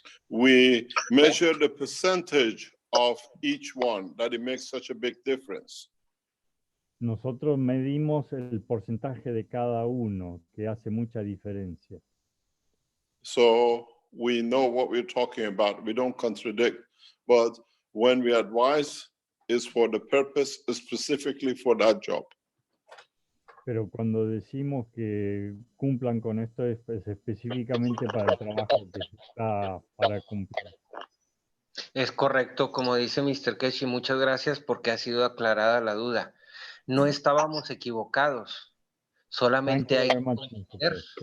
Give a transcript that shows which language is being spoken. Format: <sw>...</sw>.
<en>we measure the percentage of each one, that it makes such a big difference.</en> <es>nosotros medimos el porcentaje de cada uno, que hace mucha diferencia.</es> <en>So we know what we're talking about. We don't contradict, but when we advise, it's for the purpose specifically for that job.</en> <es>Pero cuando decimos que cumplan con esto es específicamente para el trabajo que se está para cumplir. Es correcto, como dice Mr. Keshe, muchas gracias porque ha sido aclarada la duda. No estábamos equivocados, solamente hay que entender.</es>